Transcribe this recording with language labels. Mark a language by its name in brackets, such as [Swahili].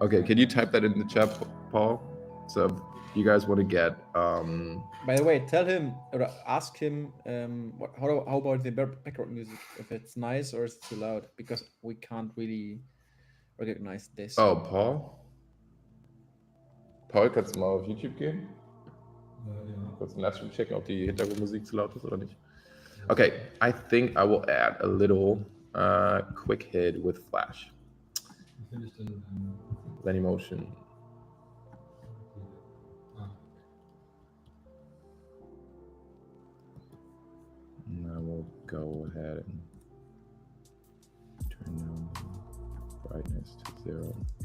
[English] Okay, can you type that in the chat, Paul? So if you guys want to get By the way, tell him or ask him how about the background music, if it's nice or it's too loud, because we can't really recognize this. oh, Paul? [German] Paul, kannst du mal auf YouTube gehen? Ja. Kurz einen Livestream checken, ob die Hintergrundmusik zu laut ist oder nicht. [English] Okay, I think I will add a little quick hit with Flash. [German] Wie finde ich denn? Dailymotion. Ah, [English] And I will go ahead and turn down the brightness to 0.